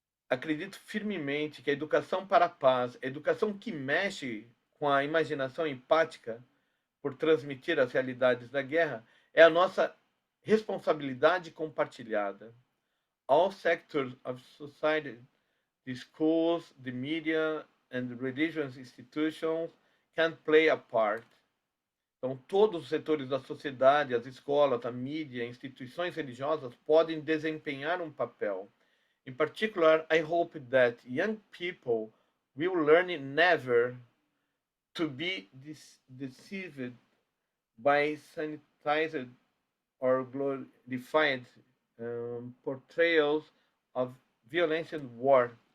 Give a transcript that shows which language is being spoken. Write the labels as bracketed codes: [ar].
[pt] Acredito firmemente que a educação para a paz, a educação que mexe com a imaginação empática por transmitir as realidades da guerra, é a nossa responsabilidade compartilhada. [en] All sectors of society, the schools, the media, and the religious institutions can play a part. [pt] Então, todos os setores da sociedade, as escolas, a mídia, instituições religiosas podem desempenhar um papel. [en] In particular, I hope that young people will learn never to be deceived by sanitized or glorified portrayals of violence and war.